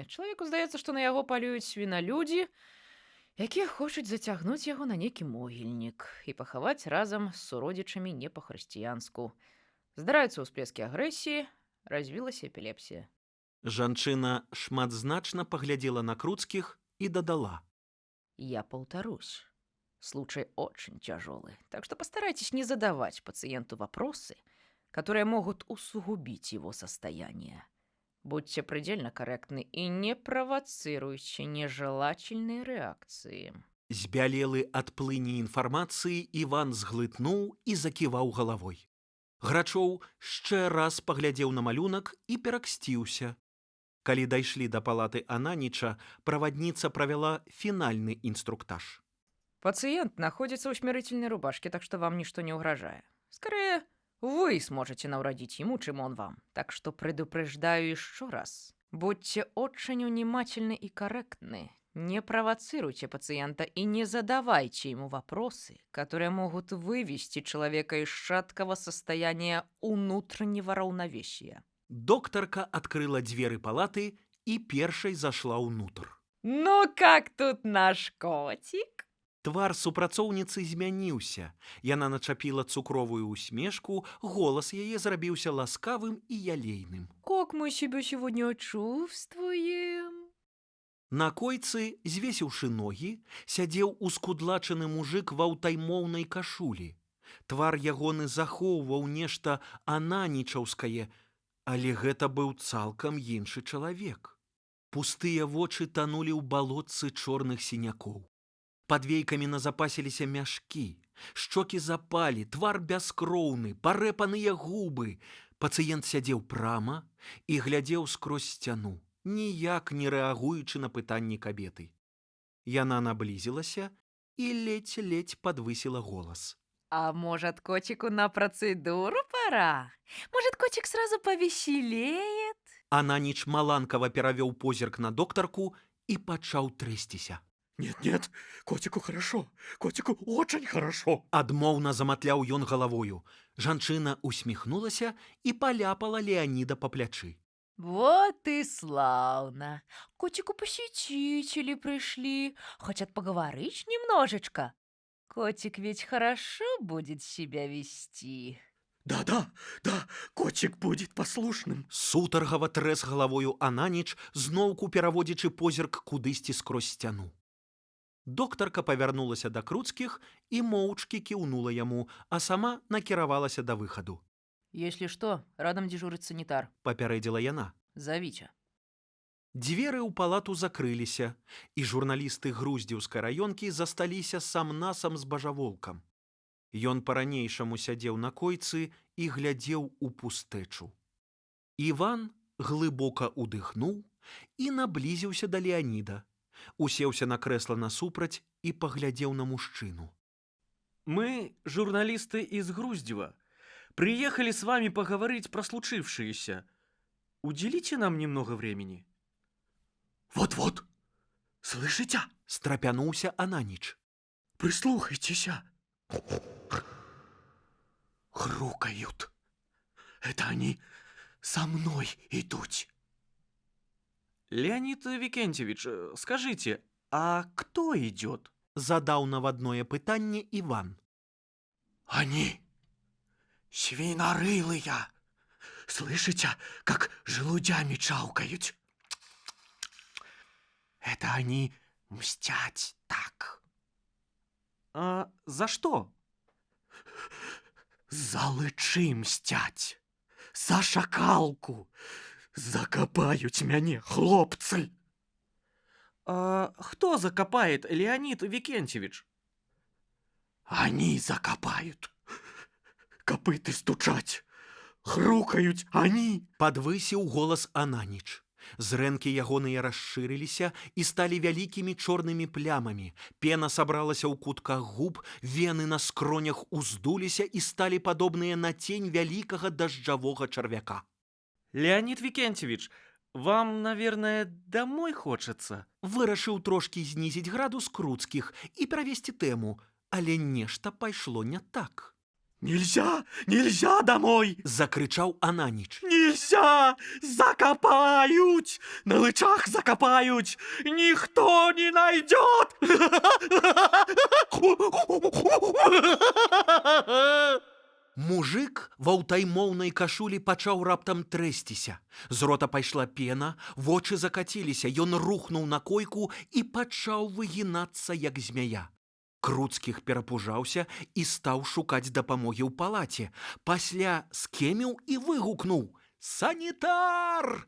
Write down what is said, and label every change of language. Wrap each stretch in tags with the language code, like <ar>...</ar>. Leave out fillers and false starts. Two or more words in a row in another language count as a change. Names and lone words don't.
<be>Чалавеку здаецца, што на яго палююць свіналюдзі, якія хочуць зацягнуць яго на нейкі могільнік і пахаваць разам з суродзічамі не па-хрысціянску. Здараюцца ўсплескі агрэсіі, развілася эпілепсія. Жанчына шматзначна паглядзела на Круцкіх и додала.</be> <ru>Я повторюсь, случай очень тяжелый, так что постарайтесь не задавать пациенту вопросы, которые могут усугубить его состояние. Будьте предельно корректны и не провоцируйте нежелательные реакции.</ru> <be>Збялелы ад плыні інфармацыі, Іван зглытнуў і заківаў галавой. Грачоў яшчэ раз паглядзеў на малюнак і пераксціўся. Калі дайшлі да палаты Ананіча, правадніца правяла фінальны інструктаж.</be> <ru>Пациент находится в усмирительной рубашке, так что вам ничто не угрожает. Скорее, вы сможете навредить ему, чем он вам. Так что предупреждаю еще раз. Будьте очень внимательны и корректны. Не провоцируйте пациента и не задавайте ему вопросы, которые могут вывести человека из шаткого состояния внутреннего равновесия.</ru> <be>Доктарка открыла дзверы палаты и першай зашла ўнутр.</be> <ru>Ну как тут наш котик?</ru> <be>Твар супрацоўніцы змяніўся. Яна начапіла цукровую усмешку, голас яе зрабіўся ласкавым і ялейным.</be> <ru>Как мы себя сегодня чувствуем?</ru> <be>На койцы, звесіўшы ногі, сядзеў ускудлачаны мужик ва ўтаймоўнай кашулі. Твар ягоны захоўваў нешта ананічаўскае, але гэта быў цалкам іншы чалавек. Пустыя вочы танулі ў балотцы чорных сінякоў. Пад вейкамі назапасіліся мяшкі, шчокі запалі, твар бяскроўны, парэпаныя губы. Пацыент сядзеў прама і глядзеў скрозь сцяну, ніяк не рэагуючы на пытанні кабеты. Яна наблізілася і ледзь-ледзь падвысіла голас.</be> <ru>А может, котику на процедуру пора? Может, котик сразу повеселеет?</ru> <be>Ананіч маланкава перавёў позірк на доктарку і пачаў трэсціся.</be> <ru>Нет, котику хорошо, котику очень хорошо.</ru> <be>Адмоўна заматляў ён галавою. Жанчына усміхнулася і паляпала Леаніда па плячы.</be> <ru>Вот и славно. Котику посетители пришли. Хотят поговорить немножечко. Котик ведь хорошо будет себя вести. Да, котик будет послушным.</ru> <be>Сутаргава трэс галавою Ананіч, зноўку пераводзячы позірк кудысьці скрозь сцяну. Доктарка павярнулася да Круцкіх і моўчкі кіўнула яму, а сама накіравалася да выхаду.</be> <ru>Если что, рядом дежурит санитар.</ru> <be>Папярэдзіла яна.</be> <ru>Зовите.</ru> <be>Дзверы ў палату закрыліся, і журналісты груздзеўскай раёнкі засталіся сам-насам з бажаволкам. Ён па-ранейшаму сядзеў на койцы і глядзеў у пустэчу. Іван глыбока ўдыхнуў і наблізіўся да Леаніда. Усеўся на крэсла насупраць і паглядзеў на мужчыну.</be> <ru>Мы, журналисты из Груздева, приехали с вами поговорить про случившееся. Уделите нам немного времени. Вот-вот, слышите?</ru> <be>Страпянуўся Ананіч.</be> <ru>Прислухайтесь. Хрукают. Это они со мной идут. Леонид Викентьевич, скажите, а кто идет?</ru> <be>Задаў навадное пытанне Иван.</be> <ru>Они свинорылые. Слышите, как желудями чавкают? Это они мстят так. А за что?</ru> <be>За лычы мстять. За шакалку. Закопают мяне, хлопцы.</be> <ru>А кто закопает, Леонид Викентьевич? Они закопают. Копыты стучать. Хрукают они.</ru> <be>Падвысіў голас Ананіч. Зрэнкі ягоныя расшырыліся і сталі вялікімі чорнымі плямамі. Пена сабралася ў кутках губ, вены на скронях уздуліся і сталі падобныя на тень вялікага дажджавога чарвяка.</be> <ru>Леонид Викентьевич, вам, наверное, домой хочется?</ru> <be>Вырашыў трошкі знізіць градус Круцкіх і перавесці тэму, але нешта пайшло не так.</be> <ru>Нельзя, нельзя домой! Закрычаў Ананіч. Нельзя! Закопают! На лычах закопают! Никто не найдет!</ru> <be>Мужик ва ўтаймоўнай кашулі пачаў раптам трэсціся. З рота пайшла пена, вочы закаціліся, ён рухнуў на койку і пачаў выгінацца, як змяя. Круцкіх перапужаўся і стаў шукаць дапамогі ў палаце. Пасля скеміў і выгукнуў: «Санітар!»</be>